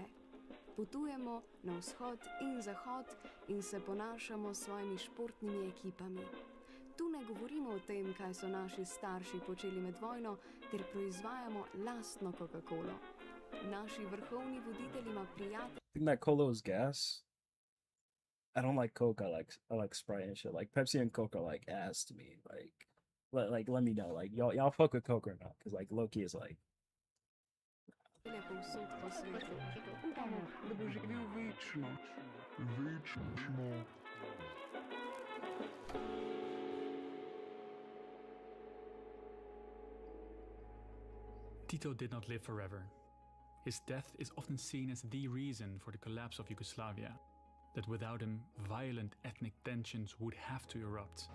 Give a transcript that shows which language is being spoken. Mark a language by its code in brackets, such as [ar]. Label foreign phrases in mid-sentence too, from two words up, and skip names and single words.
[sl] Potujemo na vzhod in zahod in se ponašamo s svojimi športnimi ekipami. Tu ne govorimo o tem, kaj so naši starši počeli med vojno, ter proizvajamo lastno Coca-Colo. Naši vrhovni voditelji ima prijatelje. [en] I think that cola is gas. I don't like Coke. I like Sprite and shit. Like Pepsi and Coke are like ass to me. Like let me know. Like y'all fuck with Coke or not? Because like Loki is like. [sl] Povsod po svetu. Upamo, da bo živel večno. Večno. [en] Tito did not live forever. His death is often seen as the reason for the collapse of Yugoslavia. That without him, violent ethnic tensions would have to erupt.